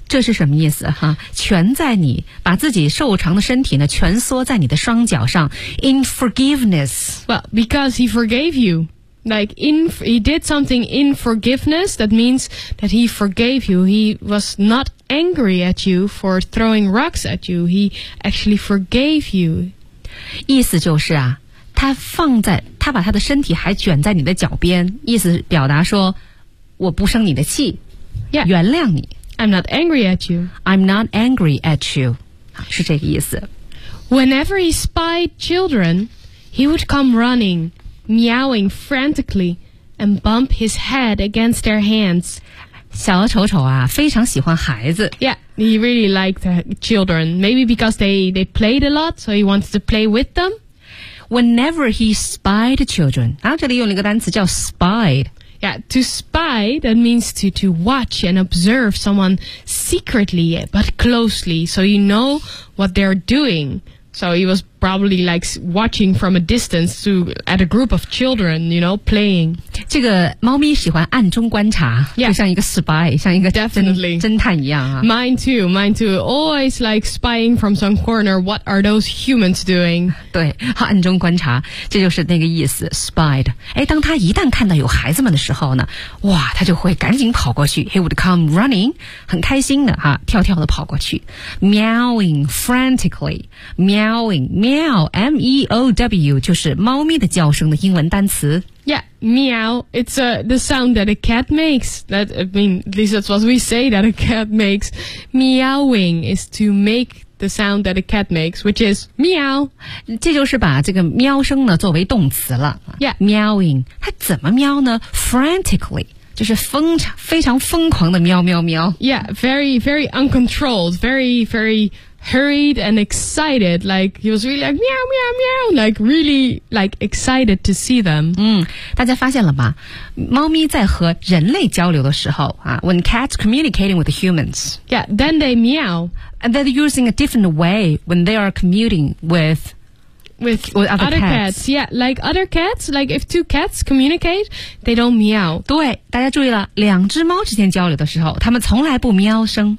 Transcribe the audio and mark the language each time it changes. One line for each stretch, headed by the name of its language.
Chinese: 这是什么意思哈？蜷在你，把自己瘦长的身体呢，蜷缩在你的双脚上
English: in forgiveness. Well, because he forgave you. Like, he did something in forgiveness, that means that he forgave you. He was not angry at you for throwing rocks at you. He actually forgave you.
Chinese: 意思就是啊，他把他的身体还卷在你的脚边，意思表达说，我不生你的气，
English: yeah.
Chinese: 原谅你。
English: I'm not angry at you. I'm not angry at you.
Chinese: 是这个意思。
English: Whenever he spied children, he would come running, meowing frantically, and bump his head against their hands.
Chinese: 小丑丑啊，非常喜欢孩子。
English: Yeah, he really liked children. Maybe because they played a lot, so he wants to play with them. Whenever he spied children,
Chinese: 然后这里用了一个单词叫 spied.
English: Yeah, to spy, that means to watch and observe someone secretly but closely, so you know what they're doing. So he was probably like watching from a distance at a group of children, you know, playing.
Chinese: 这个猫咪喜欢暗中观察
English: yeah,
Chinese: 就像一个 spy, 像一个
English: definitely.
Chinese: 侦探一样、啊、
English: Mine too. Always like spying from some corner, what are those humans doing?
Chinese: 对，暗中观察，这就是那个意思 spied. 诶，当他一旦看到有孩子们的时候呢，哇，他就会赶紧跑过去，
English: he would come running,
Chinese: 很开心的哈、啊，跳跳的跑过去，
English: meowing frantically,
Chinese: meowing,Meow, M-E-O-W, 就是猫咪的叫声的英文单词。
English: Yeah, meow, it's the sound that a cat makes. That, I mean, at least that's what we say that a cat makes. Meowing is to make the sound that a cat makes, which is meow.
Chinese: 这就是把这个喵声呢作为动词了。
English: Yeah.
Chinese: Meowing, 它怎么喵呢?Frantically. 就是非常疯狂的喵喵喵。
English: Yeah, very, very uncontrolled, very, very hurried and excited. Like, he was really like, meow, meow, meow, like, really, like, excited to see them.
Chinese: 嗯，大家发现了吗？猫咪在和人类交流的时候啊
English: when cats communicating with humans. Yeah, then they meow. And they're using a different way when they are commuting with... With other cats. Yeah, like other cats, like if two cats communicate, they don't meow.
Chinese: 对，大家注意了，两只猫之间交流的时候，它们从来不喵声。